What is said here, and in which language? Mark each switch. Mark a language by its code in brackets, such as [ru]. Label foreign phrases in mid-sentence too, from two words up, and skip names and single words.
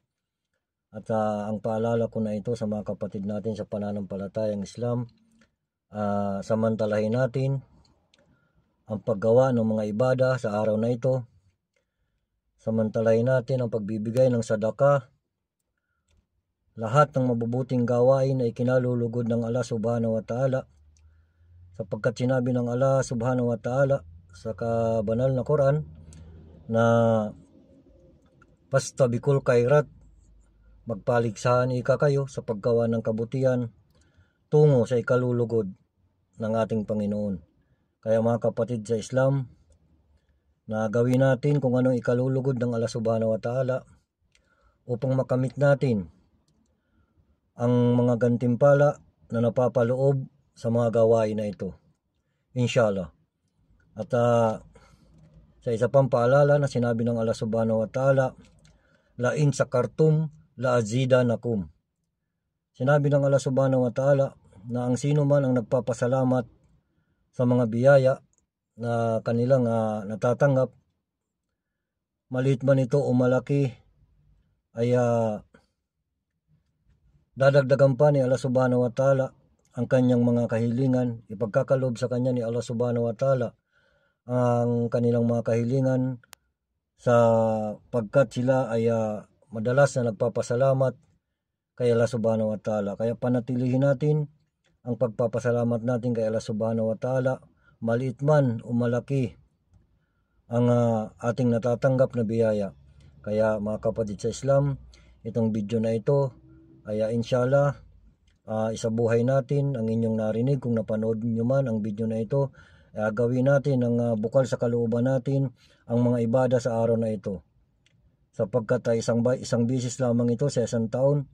[tl] At ang paalala ko na ito sa mga kapatid natin sa pananampalatayang Islam, samantalahin natin ang paggawa ng mga ibada sa araw na ito. Samantalahin natin ang pagbibigay ng sadaka. Lahat ng mabubuting gawain ay kinalulugod ng Allah [ar] سبحانه وتعالى [tl] sapagkat sinabi ng Allah [ar] سبحانه وتعالى [tl] sa kabanal na Quran na [ar] فاستبقوا الخيرات, [tl] magpaligsahan ika kayo sa paggawa ng kabutihan tungo sa ikalulugod ng ating Panginoon. Kaya mga kapatid sa Islam, na gawin natin kung anong ikalulugod ng Allah [ar] سبحانه وتعالى [tl] upang makamit natin ang mga gantimpala na napapaloob sa mga gawain na ito, inshallah. At sa isa pang paalala na sinabi ng Allah [ar] سبحانه وتعالى, لئن شكرتم لأزيدنكم. [tl] Sinabi ng Allah [ar] سبحانه وتعالى [tl] na ang sino man ang nagpapasalamat sa mga biyaya na kanilang natatanggap, maliit man ito o malaki, ay dadagdagan pa ni Allah [ar] سبحانه وتعالى [tl] ang kanyang mga kahilingan. Ipagkakalob sa kanya ni Allah [ar] سبحانه وتعالى [tl] ang kanilang mga kahilingan sapagkat sila ay madalas na nagpapasalamat kay Allah [ar] سبحانه وتعالى. [tl] Kaya panatilihin natin ang pagpapasalamat natin kay Allah [ar] سبحانه وتعالى, [tl] maliit man o malaki ang ating natatanggap na biyaya. Kaya mga kapatid sa Islam, itong video na ito ay inshallah isabuhay natin ang inyong narinig. Kung napanood nyo man ang video na ito, gawin natin ang bukal sa kalooban natin ang mga ibada sa araw na ito sapagkat isang bisis lamang ito sa isang taon.